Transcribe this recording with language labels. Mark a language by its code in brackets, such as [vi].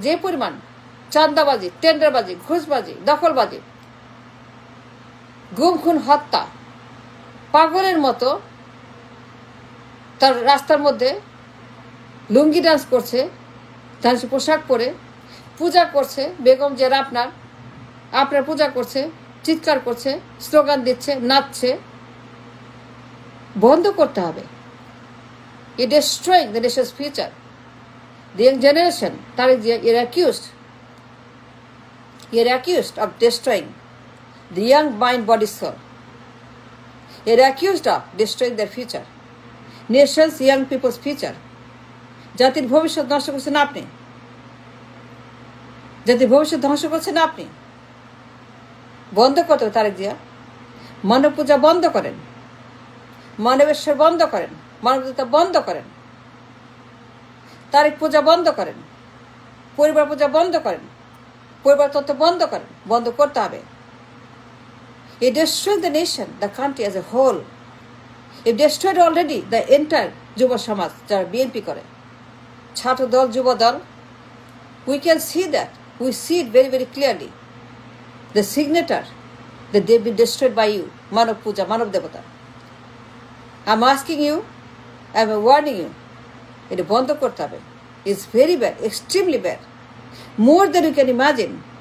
[bn] যে পরিমাণ চাঁদাবাজি, টেন্ডারবাজি, ঘুষবাজি, দখলবাজি, গুম খুন, হত্যা, পাগলের মতো তার রাস্তার মধ্যে লুঙ্গি ডান্স করছে, ডান্স পোশাক পরে পূজা করছে, বেগম জিয়ার আপনার পূজা করছে, চিৎকার করছে, স্লোগান দিচ্ছে, নাচছে। বন্ধ করতে হবে। [en] It destroying the nation's future. The young generation, Tariq Jia, you're accused of destroying the young mind, body, soul. You're accused of destroying their future. Nation's young people's future. [bn] জাতির ভবিষ্যৎ নষ্ট করছেন আপনি, জাতির ভবিষ্যৎ ধ্বংস করছেন আপনি। বন্ধ করতে হবে তারেক জিয়া। মানব পূজা বন্ধ করেন, মানবেশ্বর বন্ধ করেন, মানবতা বন্ধ করেন, তারেক পূজা বন্ধ করেন, পরিবার পূজা বন্ধ করেন, পরিবার তত্ত্ব বন্ধ করেন। বন্ধ করতে হবে। [en] It destroyed the nation, the country as a whole. It destroyed already the entire [bn] যুব সমাজ, যারা বিএনপি করে, ছাত্র দল, যুব দল। [en] We can see that We see it very, very clearly. The signature that they've been destroyed by you, Manav Puja, Manav Devata. I'm asking you, I'm warning you, it [bn] বন্ধ করতে হবে. [en] It's very bad, extremely bad. More than you can imagine.